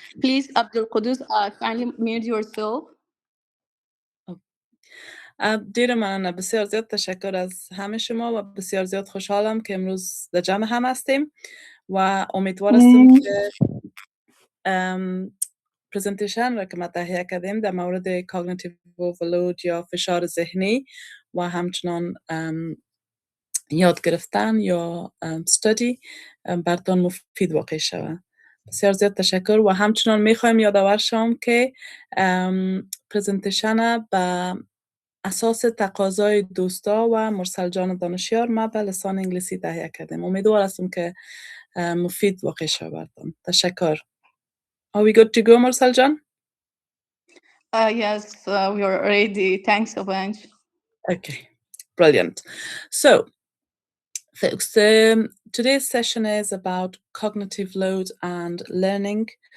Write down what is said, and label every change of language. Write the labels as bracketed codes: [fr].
[en] Please, Abdul Qudus, kindly mute yourself. [fa] دیر من بسیار زیاد تشکر از همه شما و بسیار زیاد خوشحالم که امروز در جمع هم هستیم و امیدوار هستم که پرزنتیشن را که ما تهیه کردیم در مورد کاگنیتیو اوورلود یا فشار ذهنی و همچنان یاد گرفتن یا استادی براتون مفید واقع شود. بسیار زیاد تشکر و همچنان میخوایم یادآور شم که پرزنتیشن به اساس تقاضای دوستا و مرسل جان دانشیار ما به لسان انگلیسی تهیه کردیم. امیدوار هستم که مفید واقع شود. تشکر. [en] Are we good to go, [fa] مرسل جان؟ [en] Yes, we are ready. Thanks a bunch. Okay, brilliant. So, folks, today's session is about cognitive load and learning.